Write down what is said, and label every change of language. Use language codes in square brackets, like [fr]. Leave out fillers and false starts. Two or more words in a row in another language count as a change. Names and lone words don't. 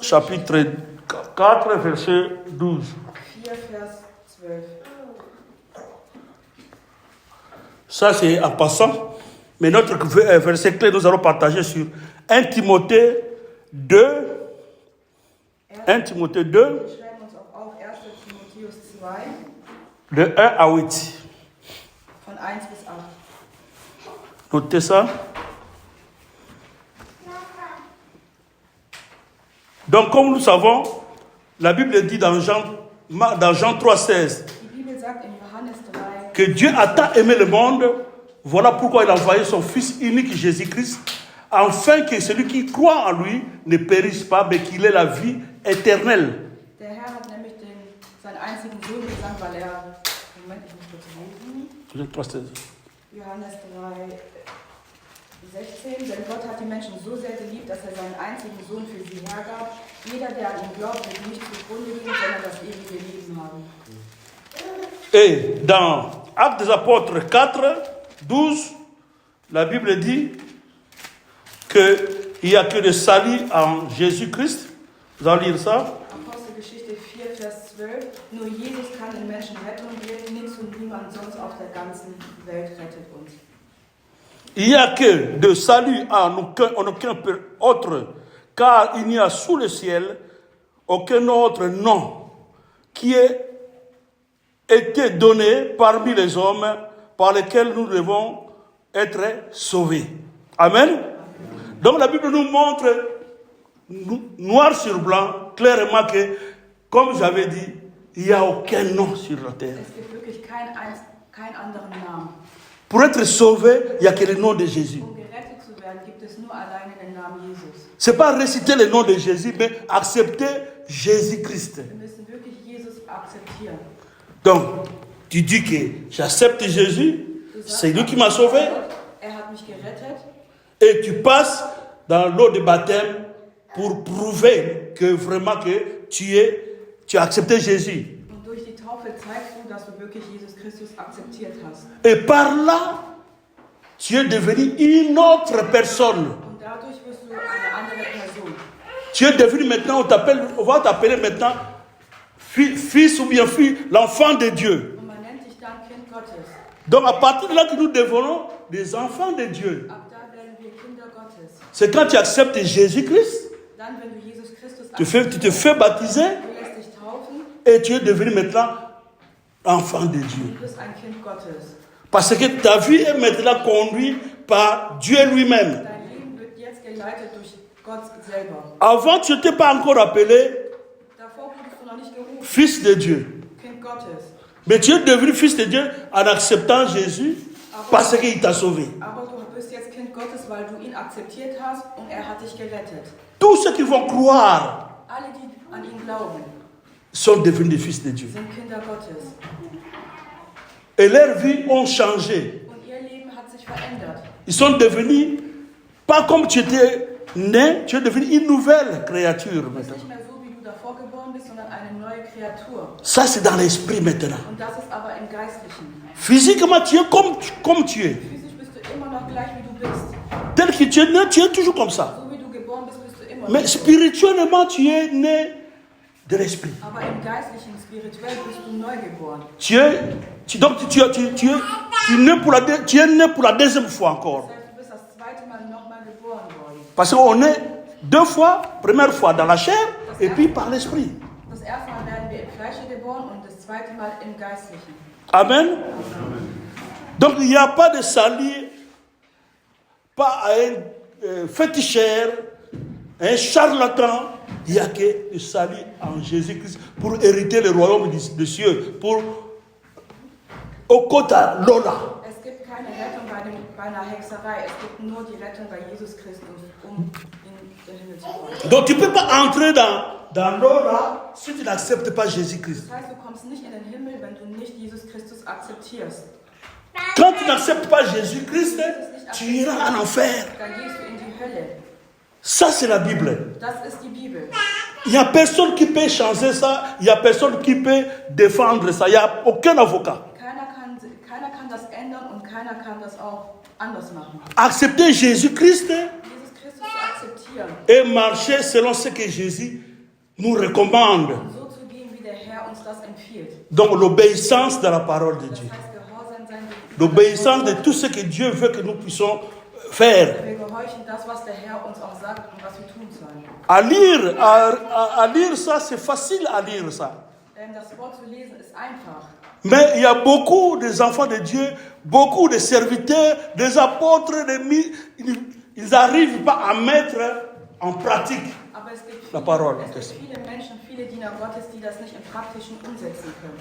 [fr] chapitre 4, verset 12. [de] 4, Vers 12. [fr] Ça, c'est en passant. Mais notre verset clé, nous allons partager sur 1 Timothée 2. 1 Timothée 2, [de] Wir schreiben uns auch auf 1. Timotheus 2, [fr] de 1 à 8. [de] von 1 bis 8. [fr] Notez ça. Donc, comme nous savons, la Bible dit dans Jean 3, 16 [de] Die Bibel sagt in Johannes 3, [fr] que Dieu a tant aimé le monde, voilà pourquoi il a envoyé son Fils unique Jésus-Christ, afin que celui qui croit en lui ne périsse pas, mais qu'il ait la vie éternelle. [de] der Herr hat nämlich seinen einzigen Sohn gesandt, weil er, Moment, ich muss kurz lesen, [fr] Jean 3, 16. [de] Johannes 3, 16, denn Gott hat die Menschen so sehr geliebt, dass er seinen einzigen Sohn für sie hergab. Jeder, der an ihn glaubt, wird nicht zugrunde gehen, sondern das ewige Leben haben. [fr] Et dans Actes des Apôtres 4, 12, la Bible dit qu'il n'y a que le salut en Jésus-Christ. Vous allez lire ça. [de] Apostelgeschichte 4, Vers 12. Nur Jesus kann den Menschen Rettung geben, nichts und niemand sonst auf der ganzen Welt rettet uns. [fr] Il n'y a que de salut en aucun autre, car il n'y a sous le ciel aucun autre nom qui ait été donné parmi les hommes par lesquels nous devons être sauvés. Amen. Donc la Bible nous montre noir sur blanc clairement que, comme j'avais dit, il n'y a aucun nom sur la terre. [de] Es gibt wirklich keinen anderen Namen. [fr] Pour être sauvé, il n'y a que le nom de Jésus. [de] Um gerettet zu werden, gibt es nur alleine den Namen Jesus. [fr] Ce n'est pas réciter le nom de Jésus, mais accepter Jésus-Christ. [de] Wir müssen wirklich Jesus akzeptieren. [fr] Donc, tu dis que j'accepte Jésus, c'est lui qui m'a sauvé, [de] Er hat mich gerettet. [fr] et tu passes dans l'eau de baptême pour prouver que vraiment que tu as accepté Jésus. [de] Und durch die Taufe zeigst du, dass du wirklich Jesus Christus akzeptiert hast. [fr] Et par là, tu es devenu une autre personne. [de] Und dadurch wirst du eine andere Person. [fr] Tu es devenu maintenant, on va t'appeler maintenant fils ou bien fille, l'enfant de Dieu. [de] Und man nennt dich dann Kind Gottes. [fr] Donc à partir de là que nous devenons des enfants de Dieu. [de] Ab da werden wir Kinder Gottes. [fr] C'est quand tu acceptes Jésus-Christ, [de] Dann, wenn du Jesus Christus [fr] tu te fais baptiser [de] du lässt dich taufen, [fr] et tu es devenu maintenant enfant de Dieu. [de] du bist ein Kind Gottes. [fr] Parce que ta vie est maintenant conduite par Dieu lui-même. [de] Dein Leben wird jetzt geleitet durch Gott selber. [fr] Avant, tu n'étais pas encore appelé [de] Davor wurdest du noch nicht gerufen, [fr] fils de Dieu. [de] Kind Gottes. [fr] Mais tu es devenu fils de Dieu en acceptant Jésus parce qu'il t'a sauvé. [de] Aber du bist jetzt Kind Gottes, weil du ihn akzeptiert hast und er hat dich gerettet. [fr] Tous ceux qui vont croire [de] Alle, die an ihn glauben, [fr] sont devenus des fils de Dieu. [de] sind Kinder Gottes. [fr] Et leurs vies ont changé. [de] Und ihr Leben hat sich verändert. [fr] Ils sont devenus, pas comme tu étais né, tu es devenu une nouvelle créature [de] Du bist [fr] maintenant. [de] nicht mehr so, wie du davor geboren bist, sondern eine neue Kreatur. [fr] Ça, c'est dans l'esprit maintenant. [de] Und das ist aber im Geistlichen. [fr] Physiquement, tu es comme tu es. [de] Physisch bist du immer noch gleich, wie du bist. [fr] Tel que tu es né, tu es toujours comme ça. [de] So wie du geboren bist, bist du immer [fr] Mais [de] noch so. [fr] spirituellement, tu es né de l'esprit. [de] Aber im Geistlichen, spirituell bist du neu geboren. [fr] Tu es né pour la deuxième fois encore. [de] Das heißt, du bist das zweite Mal nochmal geboren worden. [fr] Parce qu'on est deux fois, première fois dans la chair et puis par l'esprit. [de] Das erste Mal werden wir im Fleische geboren und das zweite Mal im Geistlichen. [fr] Amen. Donc il n'y a pas de salut, pas à un féticheur, un charlatan. Il n'y a que le salut en Jésus-Christ pour hériter le royaume des cieux, pour Okota Lola. [de] Es gibt keine Rettung bei einer Hexerei. Es gibt nur die Rettung bei Jesus Christus, um in den Himmel zu kommen. [fr] Donc tu ne peux pas entrer dans Lola si tu n'acceptes pas Jésus-Christ. [de] Das heißt, du kommst nicht in den Himmel, wenn du nicht Jesus Christus akzeptierst. [fr] Quand tu n'acceptes pas Jésus-Christ, tu iras en enfer. [de] Dann gehst du in die Hölle. [fr] Ça, c'est la Bible. [de] Das ist die Bibel. [fr] Il n'y a personne qui peut changer ça. Il n'y a personne qui peut défendre ça. Il n'y a aucun avocat. [de] Keiner kann das ändern und keiner kann das auch anders machen. [fr] Accepter Jésus-Christ [de] Jesus Christus zu akzeptieren [fr] et marcher selon ce que Jésus nous recommande. [de] und so zu gehen, wie der Herr uns das empfiehlt. [fr] Donc l'obéissance de la parole de [de] Das [fr] Dieu. [de] heißt, Gehorsam sein, [fr] L'obéissance de tout ce que Dieu veut que nous puissions faire. [de] wir gehorchen das, was der Herr uns auch sagt und was wir tun sollen. [fr] À lire ça, c'est facile à lire ça. [de] Das Wort zu lesen ist einfach. [fr] Mais il y a beaucoup des enfants de Dieu, beaucoup de serviteurs, des apôtres, ils n'arrivent pas à mettre en pratique [de] Aber es gibt [fr] la parole. [de] viele Menschen, viele Diener Gottes, die das nicht im Praktischen umsetzen können.